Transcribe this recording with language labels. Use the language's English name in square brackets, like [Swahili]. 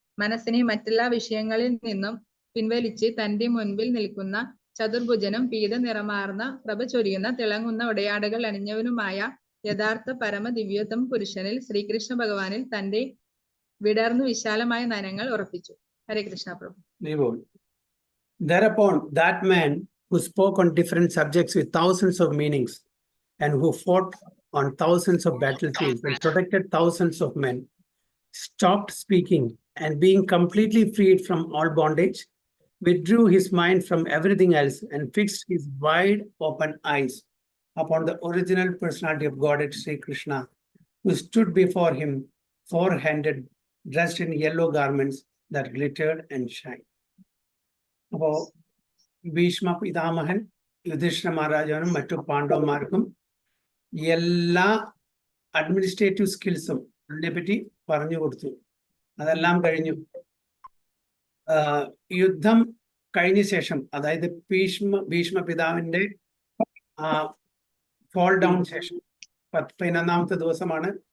[Malayalam] മനസ്സിനെ മറ്റെല്ലാ വിഷയങ്ങളിൽ നിന്നും പിൻവലിച്ച് തന്റെ മുൻപിൽ നിൽക്കുന്ന ചതുർഭുജനും പീത നിറമാർന്ന പ്രഭ ചൊരിയുന്ന തിളങ്ങുന്ന ഉടയാടകൾ അണിഞ്ഞവനുമായ യഥാർത്ഥ പരമ ദിവ്യോത്തമ പുരുഷനിൽ ശ്രീകൃഷ്ണ ഭഗവാനിൽ തന്റെ വിടർന്നു വിശാലമായ നയനങ്ങൾ ഉറപ്പിച്ചു. ഹരേ കൃഷ്ണ പ്രഭു. [English] Thereupon that man who spoke on different subjects with thousands of meanings and who fought on thousands of battlefields and protected thousands of men stopped speaking, and being completely freed from all bondage, withdrew his mind from everything else and fixed his wide open eyes upon the original personality of Godhead Sri Krishna, who stood before him four-handed, dressed in yellow garments that glittered and shined. [Malayalam] അപ്പോൾ ഭീഷ്മ പിതാമഹൻ യുധിഷ്ഠിര മഹാരാജാവിനും മറ്റു പാണ്ഡവന്മാർക്കും എല്ലാ administrative സ്കിൽസും അതിനെപ്പറ്റി പറഞ്ഞു കൊടുത്തു. അതെല്ലാം കഴിഞ്ഞു. യുദ്ധം കഴിഞ്ഞ ശേഷം, അതായത് ഭീഷ്മ പിതാവിന്റെ ഫോൾ ഡൗൺ ശേഷം 11ാമത്തെ ദിവസമാണ്.